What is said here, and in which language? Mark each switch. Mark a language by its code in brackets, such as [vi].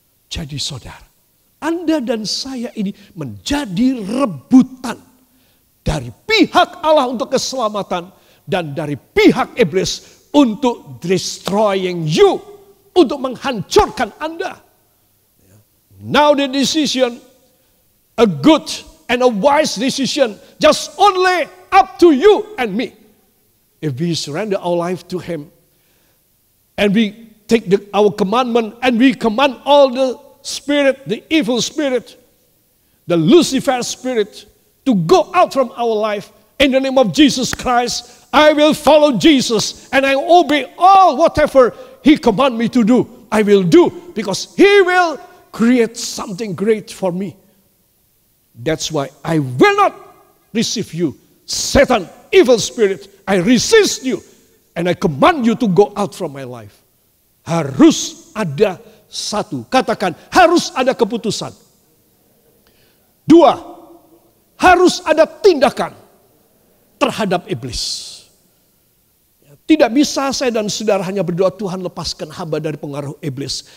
[id] Jadi saudara, Anda dan saya ini menjadi rebutan dari pihak Allah untuk keselamatan dan dari pihak iblis untuk [en] destroying you. [id] Untuk menghancurkan Anda. [en] Now the decision, a good and a wise decision, just only up to you and me. If we surrender our life to Him, and we take our commandment, and we command all the spirit, the evil spirit, the Lucifer spirit, to go out from our life, in the name of Jesus Christ, I will follow Jesus, and I obey all whatever He command me to do, I will do, because He will create something great for me. That's why I will not receive you, Satan, evil spirit. I resist you, and I command you to go out from my life. [id] Harus ada satu, katakan harus ada keputusan. Dua, harus ada tindakan terhadap iblis. Tidak bisa saya dan saudara hanya berdoa, Tuhan lepaskan hamba dari pengaruh iblis.